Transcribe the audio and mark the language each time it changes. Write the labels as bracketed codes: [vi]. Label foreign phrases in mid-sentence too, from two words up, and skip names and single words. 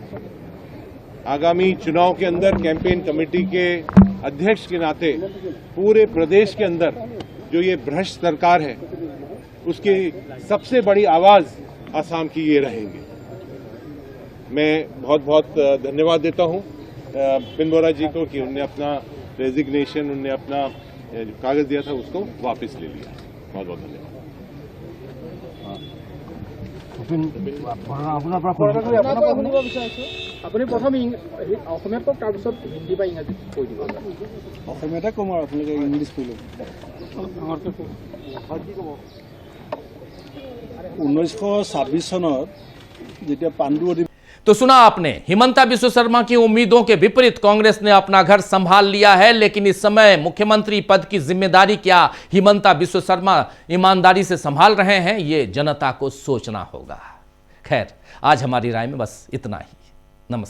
[hi] आगामी चुनाव के अंदर कैंपेन कमेटी के अध्यक्ष के नाते पूरे प्रदेश के अंदर जो ये भ्रष्ट सरकार है, उसकी सबसे बड़ी आवाज असम की ये रहेंगे। मैं बहुत बहुत धन्यवाद देता हूं भूपेन बोरा जी को कि उन्होंने अपना रेजिग्नेशन, उन्होंने अपना कागज दिया था उसको वापस ले लिया। बहुत बहुत धन्यवाद। [as] আপুনি প্ৰথম অসমীয়াত কওক, তাৰপিছত হিন্দী বা ইংৰাজীত কৈ দিব। অসমীয়াতে ক'ম আৰু আপোনালোকে ইংলিছ কৈ ল'ব। 1926 চনত যেতিয়া পাণ্ডু [hi] तो सुना आपने, हिमंता बिस्व शर्मा की उम्मीदों के विपरीत कांग्रेस ने अपना घर संभाल लिया है। लेकिन इस समय मुख्यमंत्री पद की जिम्मेदारी क्या हिमंता बिस्व शर्मा ईमानदारी से संभाल रहे हैं, ये जनता को सोचना होगा। खैर, आज हमारी राय में बस इतना ही।